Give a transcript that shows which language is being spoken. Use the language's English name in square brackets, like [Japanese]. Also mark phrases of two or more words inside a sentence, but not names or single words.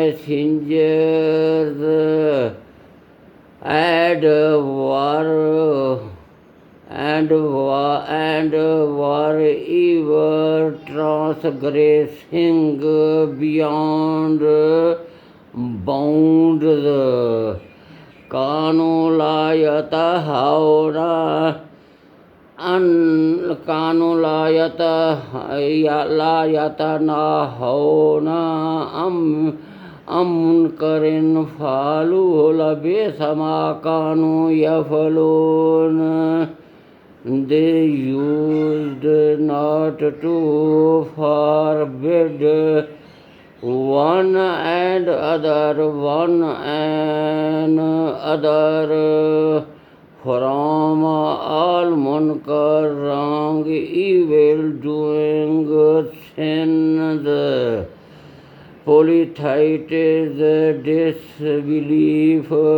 [English] were ever transgressing beyond bounds. [Arabic] كانوا لا يتناهون منكر فعلوه لبئس ما كانوا يفعلون. [English] They used not to forbid one and other from all munkar, wrong, evil doing, sins, Polytheists disbelief